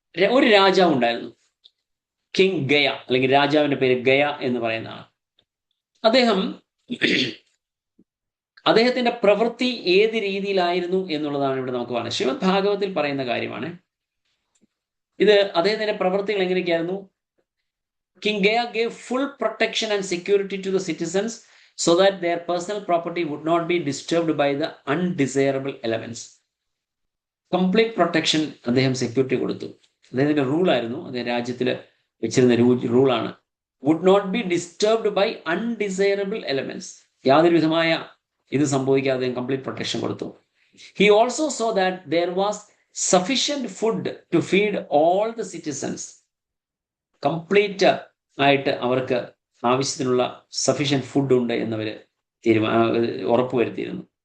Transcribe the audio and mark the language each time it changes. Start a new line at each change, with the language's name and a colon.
Malayalam: ഒരു രാജാവ് ഉണ്ടായിരുന്നു, കിങ് ഗയ, അല്ലെങ്കിൽ രാജാവിന്റെ പേര് ഗയ എന്ന് പറയുന്നതാണ്. അദ്ദേഹത്തിന്റെ പ്രവൃത്തി ഏത് രീതിയിലായിരുന്നു എന്നുള്ളതാണ് ഇവിടെ നമുക്ക് പറയുന്നത്. ശ്രീമദ് ഭാഗവത്തിൽ പറയുന്ന കാര്യമാണ് ഇത്. അദ്ദേഹത്തിന്റെ പ്രവൃത്തികൾ എങ്ങനെയൊക്കെയായിരുന്നു?
English: King Gaya gave full protection and security to the citizens so that their personal property would not be disturbed by the undesirable elements. Complete protection
Malayalam: അദ്ദേഹം സെക്യൂരിറ്റി കൊടുത്തു. അദ്ദേഹത്തിന്റെ റൂളായിരുന്നു, അദ്ദേഹം രാജ്യത്തിൽ വെച്ചിരുന്ന റൂളാണ്.
English: Would not be disturbed by undesirable elements.
Malayalam: യാതൊരു വിധമായ ഇത് സംഭവിക്കാതെ അദ്ദേഹം കംപ്ലീറ്റ് പ്രൊട്ടക്ഷൻ കൊടുത്തു.
English: He also saw that there was sufficient food to feed all the citizens.
Malayalam: Complete ആയിട്ട് അവർക്ക് ആവശ്യത്തിനുള്ള സഫീഷ്യന്റ് ഫുഡ് ഉണ്ട് എന്നവർ ഉറപ്പുവരുത്തിയിരുന്നു.